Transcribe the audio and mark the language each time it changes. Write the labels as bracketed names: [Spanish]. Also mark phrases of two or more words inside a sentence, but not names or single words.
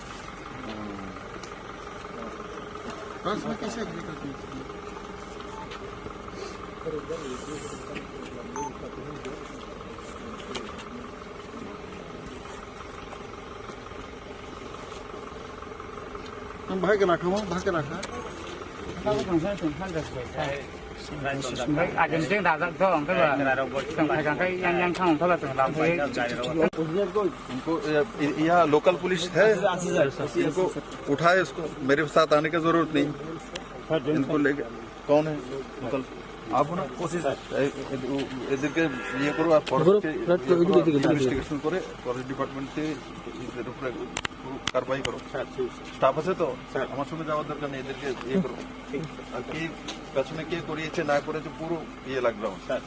[Hindi] बस में कैसे एग्री करती है? हम भाई के रखा हूँ, भाई के रखा। [Bodo] आजमसिं दाजाबथ' ओमफ्राय जों फैखांखाय yang थांथारला जों लांफै [Hindi] इनको यहाँ लोकल पुलिस है, इनको उठाए, इसको मेरे साथ आने की जरूरत नहीं। इनको लेके कौन है लोकल? आप हो ना, कोशिश [Bangla] এদেরকে ইয়ে করো আর ফরেস্ট ইনভেস্টিগেশন করে ফরেস্ট ডিপার্টমেন্টে এদের উপরে কারবাই করো। স্টাফ আছে তো, আমার সঙ্গে যাওয়ার দরকার নেই, এদেরকে ইয়ে করো। আর কি পেছনে কে করিয়েছে না করেছে পুরো ইয়ে লাগবে আমার।